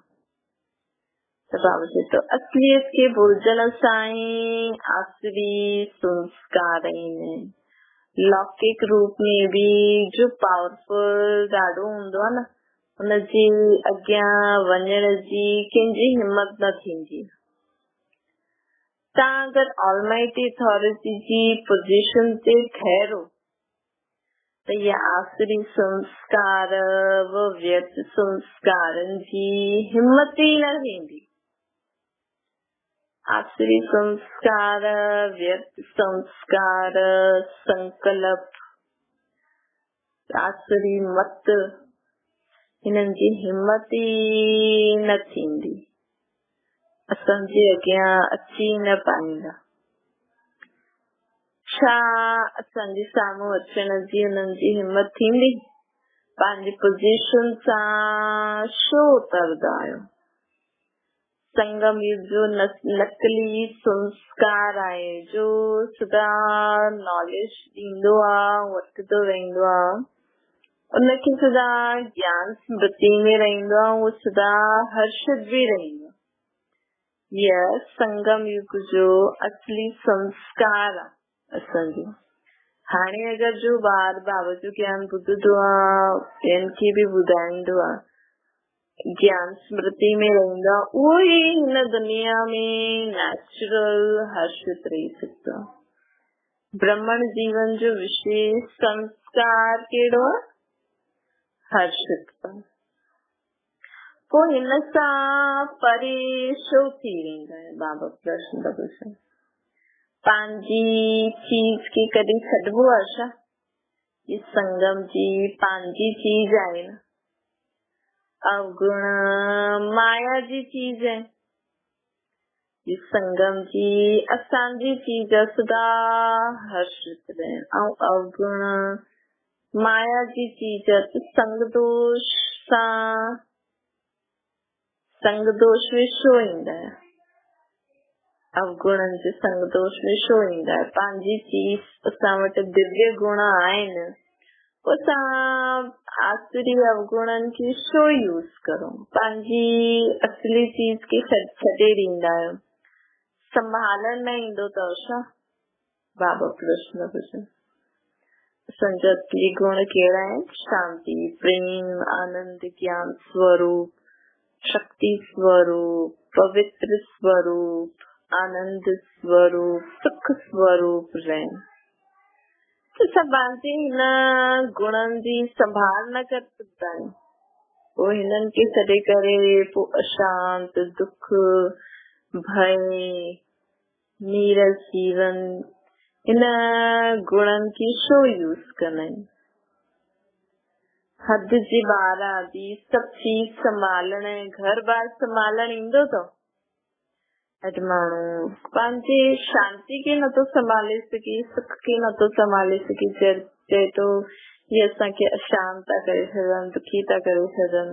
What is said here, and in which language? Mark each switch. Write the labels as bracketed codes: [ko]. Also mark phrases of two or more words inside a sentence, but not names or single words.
[sd] त बाबा चए थो असलियत खे भुलिजण सां ई आसरी संस्कार आहिनि। लौकिक रूप में बि जो पावरफुल ॾाढो हूंदो आहे न, हुनजे अॻियां वञण जी कंहिंजी हिम्मत न थींदी। तव्हां अगरि [en] almighty authority [sd] जी पोजीशन ते ठहरो त ये आसुरी संस्कार व व्यर्थ संस्कारनि जी हिम्मत ई न थींदी। आसुरी संस्कार, व्यर्थ संस्कार, संकल्प, आसुरी मत, हिननि जी हिम्मत ई न थींदी, असांजे अॻियां अची न पाईंदा। छा असांजे साम्हूं अचण जी हुननि जी हिम्मत थींदी? पंहिंजी पोजीशन सां छो उतरदा आहियो? संगम युग जो नकली संस्कार आहे जो सदा नॉलेज ॾींदो आहे, वठंदो रहंदो आहे, उनखे सदा ज्ञान स्मृति में रहंदो आहे, उहो सदा हर्षित भी रहंदो। यह संगम युग जो असली संस्कार आहे असांजो। हाणे अगरि जो ॿार बाबा जो ज्ञान ॿुधंदो आहे, ॿियनि खे बि ॿुधाईंदो आहे, ज्ञान स्मृति में रहंदो आहे, उहो ई हिन दुनिया में नेचुरल हर्षित रही सघंदो आहे। ब्राह्मण जीवन जो विशेष संस्कार कहिड़ो आहे? हर्षित। पोइ हिन सां परे छो थी वेंदा आहिनि? बाबा प्रश्न था पुछनि। पंहिंजी चीज खे कॾहिं छॾिबो आहे छा? ये संगम जी पंहिंजी चीज आहे न, अवगुण माया जी चीज है। ये संगम जी असांजी चीज सदा हर्षित रहे, ऐं अवगुण माया जी चीज संग दोष सां, संग दोष में छो ईंदा है? अवगुणनि जे संग दोष में छो ईंदा है? पंहिंजी चीज असां वटि दिव्य गुण आहिनि, असां आसुरी अवगुणनि खे छो यूज़ करूं? पंहिंजी असली चीज खे छॾे ॾींदा आहियो, संभालण न ईंदो अथव छा? बाबा प्रश्न पुछनि। असांजा असली गुण कहिड़ा आहिनि? शांति, प्रेम, आनंद, ज्ञान स्वरूप, शक्ति स्वरूप, पवित्र स्वरूप, आनंद स्वरूप, सुख स्वरूप रहन। तो सभांती हिन गुणनि जी संभाल न कर सघंदा आहियूं, पोइ हिननि खे छॾे करे पोइ अशांत, दुख, भय, नीरस जीवन, हिन गुणनि खे छो यूज़ कंदा आहियूं? हद जी ॿार आदि सभु चीज संभालण, घर बार संभालण ईंदो अथव? अॼु माण्हू पंहिंजे शांति खे नथो संभाले सघे, सुख खे नथो संभाले सघे, चए थो ये असांखे अशांत था करे छॾनि, दुखी था करे छॾनि।